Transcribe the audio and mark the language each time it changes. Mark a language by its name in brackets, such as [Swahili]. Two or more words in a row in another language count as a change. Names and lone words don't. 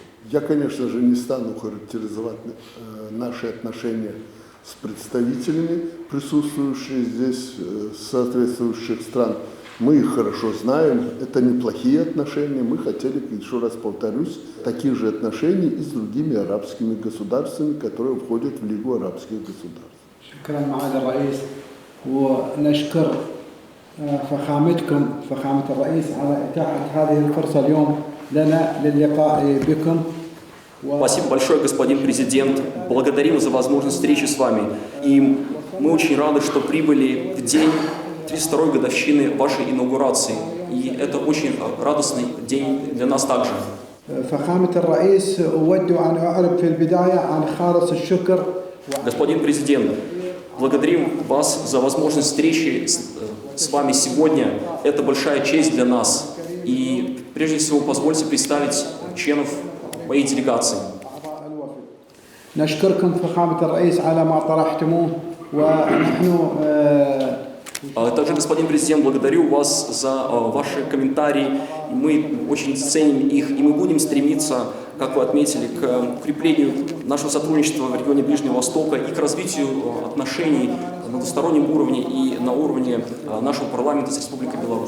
[Russian] Я, конечно же, не стану характеризовать наши отношения с представителями, присутствующими здесь, соответствующих стран. Мы их хорошо знаем, это неплохие отношения. Мы хотели, еще раз повторюсь, таких же отношений и с другими арабскими государствами, которые входят в Лигу арабских государств. [Arabic] شكرا معالي الرئيس ونشكر فخامتكم فخامة الرئيس على إتاحة هذه الفرصة اليوم لنا للقاء بكم [Russian] Спасибо большое, господин президент. Благодарим за возможность встречи с вами. И мы очень рады, что прибыли в день 32-й годовщины вашей инаугурации. И это очень радостный день для нас также. [Arabic] فخامة الرئيس أود أن أعرب في البداية عن خالص الشكر. [Russian] Господин президент, благодарим вас за возможность встречи с вами сегодня. Это большая честь для нас. И прежде всего позвольте представить членов моей делегации. [Arabic] نشكركم فخامة الرئيس على ما طرحتموه ونحن [Russian] Также, господин президент, благодарю вас за ваши комментарии. Мы очень ценим их, и мы будем стремиться, как вы отметили, к укреплению нашего сотрудничества в регионе Ближнего Востока и к развитию отношений на двустороннем уровне и на уровне нашего парламента с Республикой Беларусь.